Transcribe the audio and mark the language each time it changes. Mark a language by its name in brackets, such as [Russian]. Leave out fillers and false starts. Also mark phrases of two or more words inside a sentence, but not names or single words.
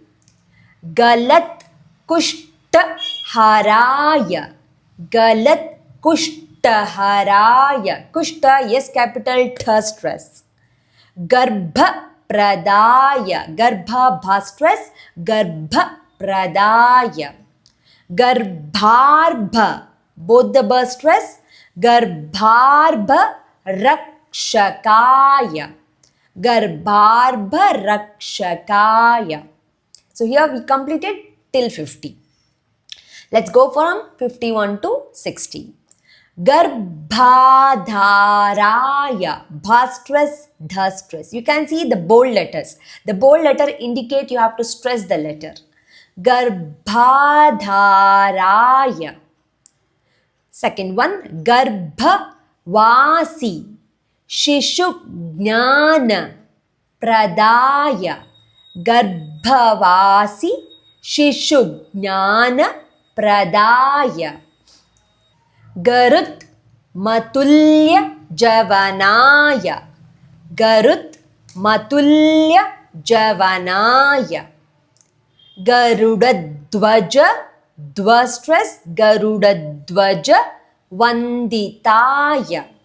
[Sanskrit] Galat Kushtaharaya, Galat Kushtaharaya. [English] Kushta, yes, capital, tha stress. [Sanskrit] Garbha pradaya. Garbha bha stress, garbha pradaya. Garbharbha, [English] both the ba stress, [Sanskrit] garbharbha rakshakaya. Garbharbha rakshakaya. [English] So here we completed till 50. Let's go from 51 to 60. [Sanskrit] Garbhadharaya, bha stress, dha stress. [English] You can see the bold letters. The bold letter indicate you have to stress the letter. [Sanskrit] Garbhadharaya. [English] Second one, [Sanskrit] garbhavasi, shishu jnana pradaya. Garbhavasi, shishu jnana pradaya. Garut matulya javanaya. Garut matulya javanaya. Garudadvaja, dva stress, Garudadvaja vanditaya.